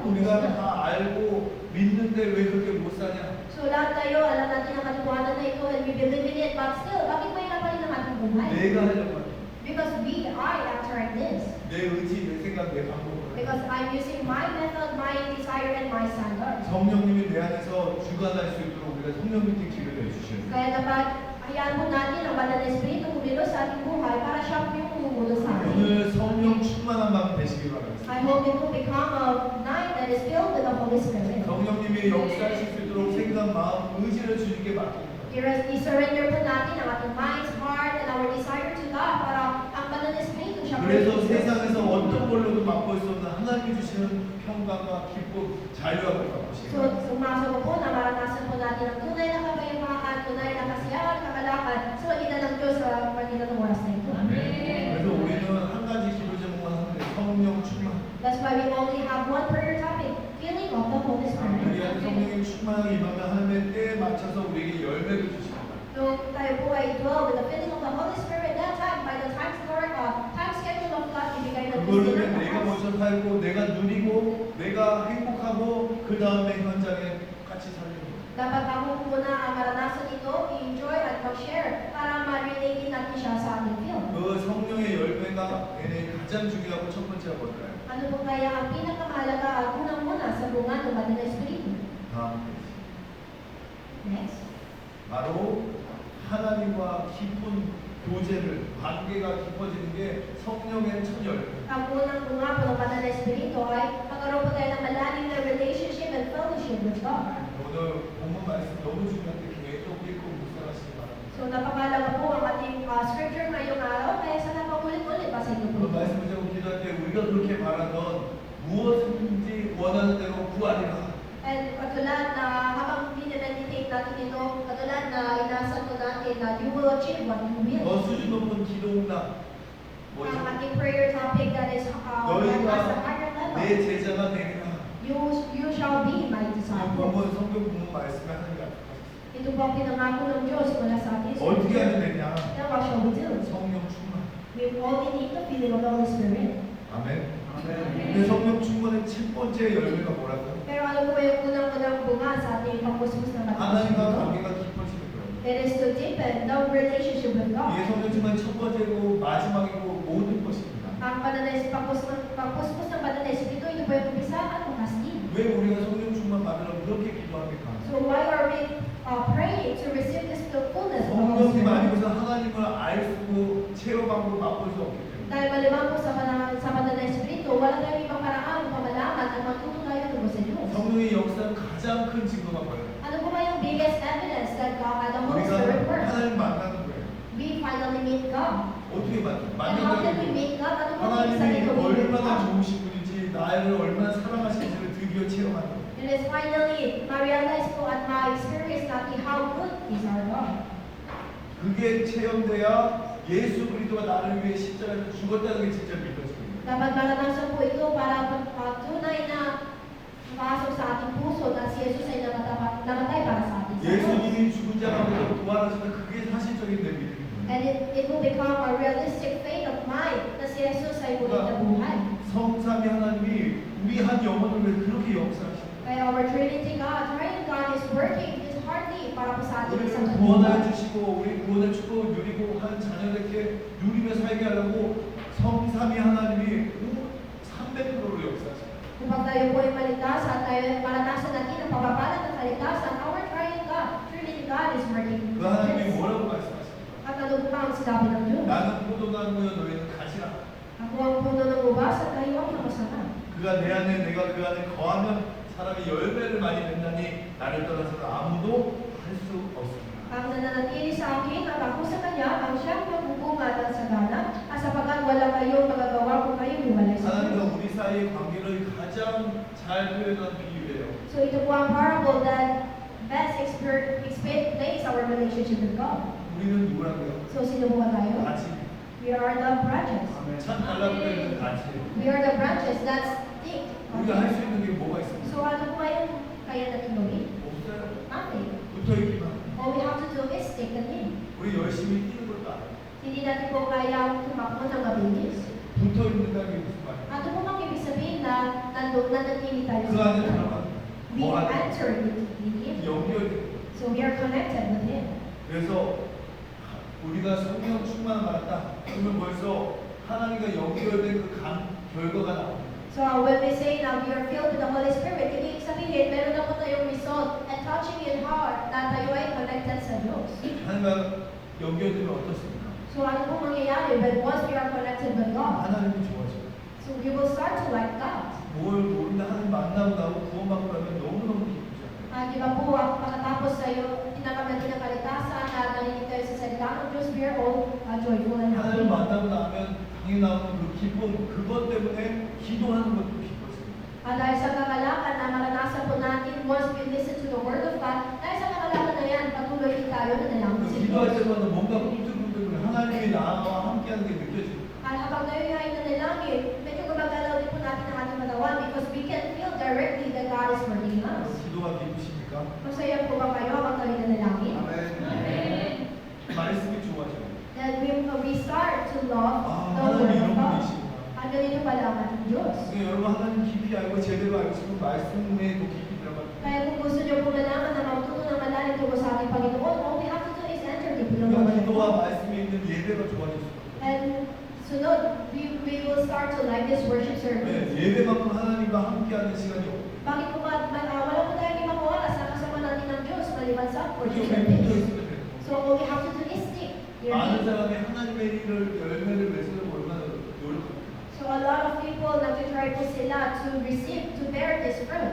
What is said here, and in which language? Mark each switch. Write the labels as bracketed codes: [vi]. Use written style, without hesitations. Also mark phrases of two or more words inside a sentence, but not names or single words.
[ko] 우리가 [tl] pagpuspos. [ko] 다 알고 믿는데 왜 그렇게 못 사냐? [tl] So lahat tayo, alam natin ang katotohanan na ito [en] and we believe in it, but still, [tl] bakit may napalit ang ating buhay? [ko] 내가 하려고 하는 [en] Because I act like this. [ko] 내 의지, 내 생각, 내 방법으로 [en] Because I'm using my method, my desire, and my standards. [ko] 성령님이 내 안에서 주관할 수 있도록 우리가 성령님께 기회를 해주셔야 돼요. [tl] Kaya dapat, hayaan mo natin ang banal na Espiritu kumilos sa ating buhay para siya po yung umumulo sa atin. [ko] 오늘 성령 충만한 밤 되시기 바랍니다. [en] I hope it will become a night that is filled with the Holy Spirit. [ko] 성령님이 역사하실 수 있도록 생각, 마음, 의지를 주님께 맡깁니다. [tl] I-surrender po natin ang ating [en] minds, heart, and our desire to God [tl] para ang banal na Espiritu siya po [ko] 그래서 [tl] yung [ko] 세상에서 어떤 걸로도 맛볼 수 없는 하나님이 주시는 평강과 기쁨, 자유와 맛보시기 [en] So, [ko] 바랍니다. [tl] sumasok po na maranasan po natin ang tunay na kapayapaan, tunay na kasiyahan, kagalakan sa magitan ng Diyos sa magitan ng oras na ito. [ko] 그래서 우리는 한 가지 기도 제목만 하는데 성령 충만. [en] That's why we only have one prayer topic, filling of the Holy Spirit. [ko] 우리한테 성령의 충만하게 임하면 하나님의 때에 맞춰서 우리에게 열매를 주십니다. [en] So, [tl] tayo po ay [en] dwell with the filling of the Holy Spirit that time, by the time schedule of God, [tl] ibigay na [ko] 그걸로 [tl] Diyos [ko] 인해 내가 [tl] ng [ko] 먼저 살고 내가 누리고 내가 행복하고 그 다음에 현장에 같이 살리는 거예요. [tl] Dapat ako muna ang maranasan ito, i-enjoy at mag-share para ma-relate natin siya sa ating field. [ko] 그 성령의 열매가 얘네 가장 중요하고 첫 번째가 뭘까요? [tl] Ano po kaya ang pinakamahalaga at unang-una sa bunga ng banal na Espiritu? [ko] 다음 [en] Next. [ko] 바로 하나님과 깊은 교제를 관계가 깊어지는 게 성령의 첫 열매. [tl] Ang unang bunga po ng banal na Espiritu ay magkaroon po tayo ng malalim na [en] relationship and fellowship with God. [ko] 오늘 본문 말씀 너무 중요한데 계속 읽고 묵상하시기 바랍니다. [tl] So napakalaga po ang ating scripture ngayong araw, kaya sana paulit-ulit basahin niyo [ko] 그 [tl] po. [ko] 말씀을 제가 기도할 때 우리가 그렇게 말하던 무엇인지 원하는 대로 구하리라. [tl] And katulad na habang minimeditate natin ito, katulad na inasal ko natin na [en] you will achieve what you will. [ko] 더 수준 높은 기도응답. 뭐죠? [tl] Ang ating [en] prayer topic that is at a higher [ko] 너희가 [en] level. [ko] 내 제자가 되리라. [en] You shall be my [ko] 이 [en] disciple. [ko] 본문 성경 본문 말씀에 하나님이 약속하셨어요. [tl] Ito po ang pinangako ng Diyos mula sa ating [ko] 어떻게 하면 되냐? [en] Now what shall we do? [ko] 성령 충만. [en] We only need the filling of the Holy Spirit. [ko] 아멘. 근데 성령 충만의 첫 번째 열매가 뭐라고요? [tl] Pero ano po yung unang-unang bunga sa ating pagpuspos ng [ko] 하나님과 [tl] Espiritu? [ko] 관계가 깊어지는 거예요. [en] It is to deepen the relationship with [ko] 이게 [en] God. [ko] 성령 충만의 첫 번째고 마지막이고 모든 것입니다. [tl] Ang pagpuspos ng banal na Espiritu, ito po yung umpisa at wakastin. [ko] 왜 우리가 성령 충만 받으려고 그렇게 기도합니까? [en] So why are we praying to receive this fullness of the Holy [ko] 성령님 [en] Spirit? [ko] 아니고서 하나님을 알 수고 체험하고 맛볼 수 없기 때문에 [tl] Dahil maliban po sa banal na Espiritu, wala tayong ibang paraan upang malaman at matuto tayo tungkol sa Diyos. [ko] 성령의 역사는 가장 큰 증거가 뭐예요? [tl] Ano po ba yung [en] biggest evidence that God, the Holy [ko] 우리가 [en] Spirit works? [ko] 하나님 만나는 거예요. [en] We finally meet God. [ko] 어떻게 [en] And how can we [ko] 만나는 거예요? [en] meet God? [tl] Ano po yung [ko] 하나님이 [tl] sabi ko meet [ko] 얼마나 [en] God? [ko] 좋으신 분인지 나를 얼마나 사랑하시는지를 드디어 체험하는 거예요. [en] And it's finally, [tl] ma-realize po at ma-experience natin [en] how good is our God. [ko] 그게 체험돼야 예수 그리스도가 나를 위해 십자가에서 죽었다는 게 진짜 믿어져요. [tl] Dapat maranasan po ito para tunay na pasok sa ating puso na si Jesus ay namatay para sa atin. [ko] 예수님이 죽은 자 가운데서 부활하셨다. 그게 사실적인 내 믿음인 거예요. [en] And it will become a realistic faith of mine [tl] na si Jesus ay muling nabuhay. [ko] 성삼위 하나님이 우리 한 영혼을 위해 그렇게 역사하십니다. [en] Kaya our Trinity God, Triune God is working His heartly [tl] para po sa ating isang [ko] 우리를 구원하여 주시고 우리 구원의 축복을 누리고 한 자녀들께 누리며 살게 하려고 성삼위 하나님이 300%로 역사하십니다. [tl] Kapag tayo po ay maligtas at tayo maranasan natin ang pagpapalat ng kaligtasan, [en] our Triune God, Trinity God is working. [ko] 그 하나님이 뭐라고 말씀하십니까? [tl] At ano po ang sinabi ng Diyos? [ko] 나는 포도나무여 너희는 가지라. [tl] Ako ang puno ng ubas at kayo ang nakasama. [ko] 그가 내 안에 내가 그 안에 거하면 사람이 열매를 많이 낸다니 나를 떠나서는 아무도 할 수 없습니다. [tl] Ang nananatili sa akin at ako sa Kanya, ang siyang magbubunga ng sagana, at sapagkat wala kayong magagawa kung kayo hiwalay sa [ko] 하나님과 [tl] Diyos. [ko] 우리 사이의 관계를 가장 잘 표현한 비유예요. [en] So [tl] ito po ang [en] parable that best explains our relationship with God. [ko] 우리는 누구라고요? [tl] So sino po ba tayo? [ko] 가지. [en] We are the branches. [ko] 참 달라붙어 있는 가지예요. [en] We are the branches that stick. [ko] 우리가 할 수 있는 게 뭐가 있습니까? [tl] So ano po yung kaya natin gawin? [ko] 없어요. [en] Nothing. [ko] 붙어 있기만. [en] All we have to do is stick the name. [ko] 우리 열심히 뛰는 것도 아니에요. [tl] Hindi natin po kaya tumakbo ng mabilis. [ko] 붙어 있는다는 게 무슨 말이에요? [tl] Ano po bang ibig sabihin na nanatili tayo [ko] 그 [tl] sa [ko] 안에 [tl] Kanya? [ko] 들어가면 [en] We [ko] 뭐 하죠? [en] enter with Him. [ko] 연결돼. [en] So we are connected with Him. [ko] 그래서 우리가 성령 충만을 받았다. 그러면 벌써 하나님과 연결된 그 결과가 나옵니다. [en] So when we say now we are filled with the Holy Spirit, [tl] ibig sabihin meron na po tayong [en] result and touching in heart [tl] na tayo ay connected sa Diyos. [ko] 하나님과 연결되면 어떻습니까? [en] So [tl] ano po mangyayari [en] when once we are connected with God? [ko] 하나님이 좋아져요. [en] So we will start to like God. [ko] 뭘 모르는 하나님 만나고 나고 구원받고 나면 너무너무 기쁘죠. [tl] Di ba po, pagkatapos tayo, tinanggap natin ang kaligtasan at narinig tayo sa salita ng Diyos, [en] we are all joyful and happy. [ko] 하나님 만나고 나면 당연히 나오는 그 기쁨, 그것 때문에 기도하는 것도 기뻤습니다. [tl] Dahil sa kakalakan na maranasan po natin [en] once we listen to the Word of God, [tl] dahil sa kakalakan na yan, patuloy din tayo na nalangin [ko] 그 [tl] sa [ko] 기도할 [tl] Diyos. [ko] 때마다 뭔가 꿈틀꿈틀 하나님이 나와 함께하는 게 느껴집니다. [tl] At habang tayo ay nanalangin, medyo gumagalaw din po natin ang ating katawan [en] because we can feel directly that God is working in us. [ko] 기도가 기쁘십니까? [tl] Masaya po ba kayo habang tayo nanalangin? [ko] 아멘. 말씀이 좋아져요. [en] That we start to love [ko] 아, [en] the Word [ko] 하나님이 [en] of [ko] 이런 [en] God. [ko] 분이시구나. [tl] Ang ganito pala ang ating Diyos. [ko] 그러니까 여러분 하나님 깊이 알고 제대로 알고 싶으면 말씀에 더 깊이 들어가요. [tl] Kaya kung gusto niyo po malaman na maututo ng malalim tungkol sa ating Panginoon, [en] all we have to do is enter the Word of [ko] 그러니까 [en] God. [ko] 기도와 말씀에 있는 예배가 좋아질 수 있어요. [en] And sunod, we will start to like this worship [ko] 네, [en] service. [ko] 예배만큼 하나님과 함께하는 시간이 없어요. [tl] Bakit po ba, wala po tayong limang oras na kasama natin ng Diyos maliban sa [ko] 그렇게 [en] worship [ko] 우리 붙어 [en] service? [ko] 있으면 돼요. [en] So all we have to do is stick. Here. [ko] 많은 사람이 하나님의 일을 열매를 맺으려고 얼마나 노력합니까? [en] So a lot of people [tl] nag-try po sila [en] to receive, to bear this fruit.